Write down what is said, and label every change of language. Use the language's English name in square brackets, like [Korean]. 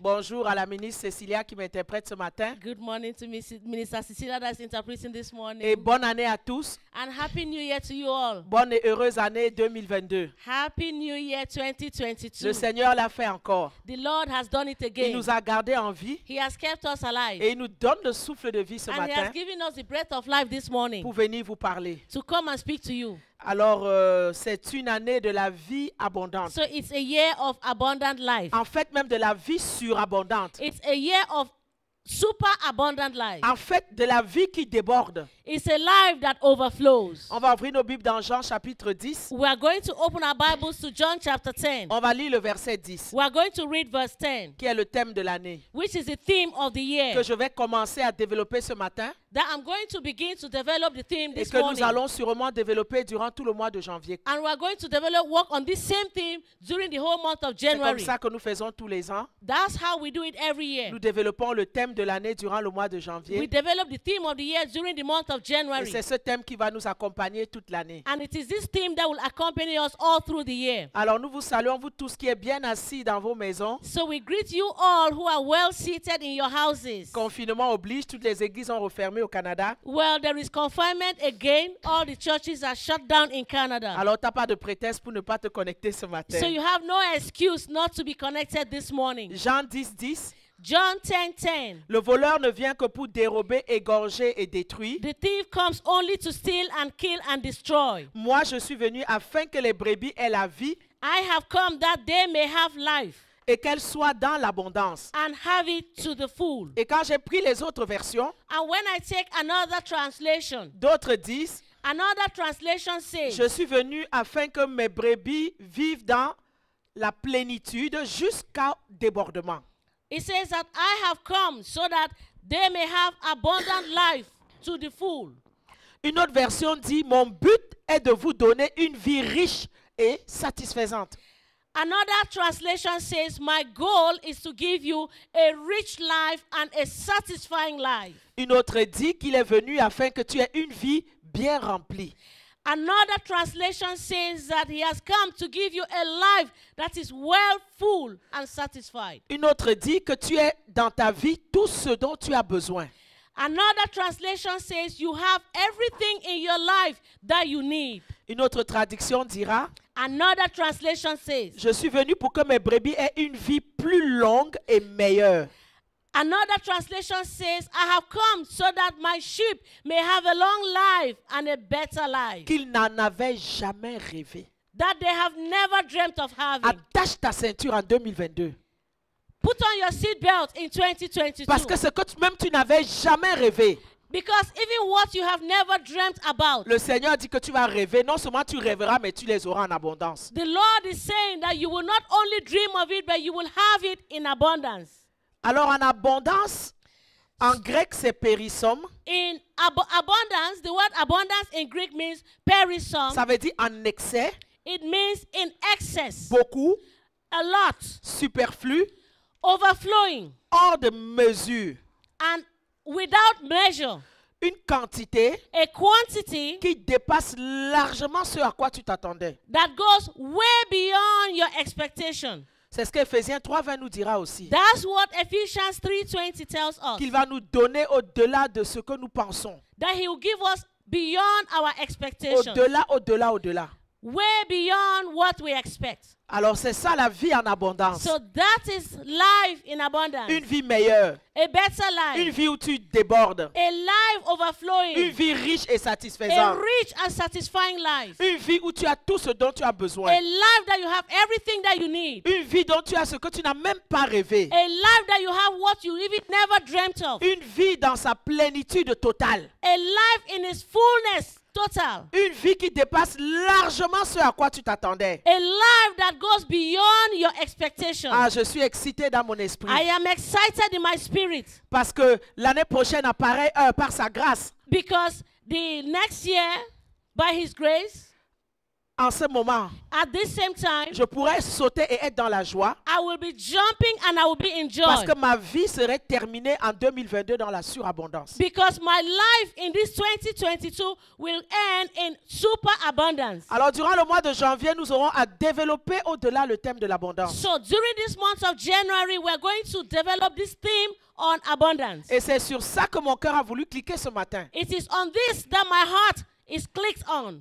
[French] Bonjour à la ministre Cécilia qui m'interprète ce matin. [English] Good morning to Minister Cecilia that's interpreting this morning. [French] Et bonne année à tous. [English] And Happy New Year to you all. [French] Bonne et heureuse année 2022. [English] Happy New Year 2022. [French] Le Seigneur l'a fait encore. [English] The Lord has done it again. [French] Il nous a gardés en vie. [English] He has kept us alive. [French] Et il nous donne le souffle de vie ce [English] And He [French] matin [English] has given us the breath of life this morning [French] pour venir vous parler. [English] to come and speak to you. [French] Alors, c'est une année de la vie abondante. [English] So it's a year of abundant life. [French] En fait, même de la vie surabondante. [English] It's a year of super abundant life. [French] En fait, de la vie qui déborde. [English] It's a life that overflows. [French] On va ouvrir nos Bibles dans Jean chapitre 10. [English] We are going to open our Bibles to John chapter 10. [French] On va lire le verset 10, [English] We are going to read verse 10, [French] qui est le thème de l'année, [English] which is the theme of the year. [French] que je vais commencer à développer ce matin [English] That I'm going to begin to develop the theme [French] et [English] this [French] que nous [English] morning. [French] allons sûrement développer durant tout le mois de janvier. [English] And we are going to develop work on this same theme during the whole month of [French] C'est comme [English] January. [French] ça que nous faisons tous les ans. [English] That's how we do it every year. [French] Nous développons le thème de l'année durant le mois de [English] We [French] janvier. [English] develop the theme of the year during the month of [French] Et [English] January. [French] c'est ce thème qui va nous accompagner toute l'année. [English] And it is this theme that will accompany us all through the year. [French] Alors nous vous saluons, vous tous qui êtes bien assis dans vos maisons. [English] So we greet you all who are well seated in your houses. [French] Confinement oblige, toutes les églises ont refermé au Canada. [English] Well, there is confinement again. All the churches are shut down in Canada. [French] Alors tu n'as pas de prétexte pour ne pas te connecter ce matin. [English] So you have no excuse not to be connected this morning. [French] Jean 10, 10. [English] John 10:10. [French] Le voleur ne vient que pour dérober, égorger et détruire. [English] The thief comes only to steal and kill and destroy. [French] Moi, je suis venu afin que les brebis aient la vie [English] I have come that they may have life [French] et qu'elles soient dans l'abondance. [English] and have it to the full. [French] Et quand j'ai pris les autres versions, [English] And when I take another translation, [French] d'autres disent, [English] another translation says, [French] je suis venu afin que mes brebis vivent dans la plénitude jusqu'au débordement. [English] it says that I have come so that they may have abundant life to the full. [French] Une autre version dit, mon but est de vous donner une vie riche et satisfaisante. [English] Another translation says, my goal is to give you a rich life and a satisfying life. [French] Une autre dit qu'il est venu afin que tu aies une vie bien remplie. [English] Another translation says that he has come to give you a life that is well full and satisfied. [French] Une autre dit que tu aies dans ta vie tout ce dont tu as besoin. [English] Another translation says you have everything in your life that you need. [French] Une autre traduction dira, [English] Another translation says, [French] je suis venu pour que mes brebis aient une vie plus longue et meilleure. [English] another translation says, I have come so that my sheep may have a long life and a better life [French] Qu'ils n'en avaient jamais rêvé. [English] that they have never dreamt of having. [French] Attache ta ceinture en 2022. [English] Put on your seatbelt in 2022. [French] Parce que ce que même tu n'avais jamais rêvé, [English] Because even what you have never dreamt about, [French] le Seigneur dit que tu vas rêver. Non seulement tu rêveras, mais tu les auras en abondance. [English] the Lord is saying that you will not only dream of it, but you will have it in abundance. [French] Alors en abondance, en grec c'est périsome. [English] In abundance, the word abundance in Greek means perisome. [French] Ça veut dire en excès, [English] It means in excess, [French] beaucoup, [English] a lot, [French] superflu, [English] overflowing, [French] hors de mesure. [English] and without measure. [French] Une quantité [English] A quantity [French] qui dépasse largement ce à quoi tu t'attendais. [English] that goes way beyond your expectation. [French] C'est ce qu'Éphésiens 3:20 nous dira aussi. [English] That's what Ephesians 3:20 tells us. [French] Qu'il va nous donner au-delà de ce que nous pensons. [English] That he will give us beyond our expectation. [French] Au-delà, au-delà, au-delà. [English] way beyond what we expect. [French] Alors c'est ça la vie en abondance. [English] So that is life in abundance. [French] Une vie meilleure. [English] A better [French] Une [English] life. [French] vie où tu débordes. [English] A life [French] Une [English] overflowing. [French] vie riche et [English] A [French] satisfaisante. [English] rich and satisfying life. [French] Une vie où tu as tout ce dont tu as besoin. [English] A life that you have everything that you need. [French] Une vie dont tu as ce que tu n'as même pas rêvé. [English] A life that you have what you even never dreamt of. [French] Une vie dans sa plénitude totale. [English] A life in its fullness, total. [French] Une vie qui dépasse largement ce à quoi tu t'attendais. [English] A life that goes beyond your expectations. [French] Ah, je suis excité dans mon esprit. [English] I am excited in my spirit [French] Parce que l'année prochaine apparaît par sa grâce. [English] because the next year, by His grace, [French] En ce moment, [English] at this same time, [French] je pourrais sauter et être dans la joie. [English] I will be jumping and I will be in [French] Parce [English] joy. [French] que ma vie serait terminée en 2022 dans la surabondance. [English] Because my life in this 2022 will end in super abundance. [French] Alors, durant le mois de janvier, nous aurons à développer au-delà le thème de l'abondance. [English] So during this month of January, we are going to develop this theme on abundance. [French] Et c'est sur ça que mon cœur a voulu cliquer ce matin. [English] It is on this that my heart is clicked on.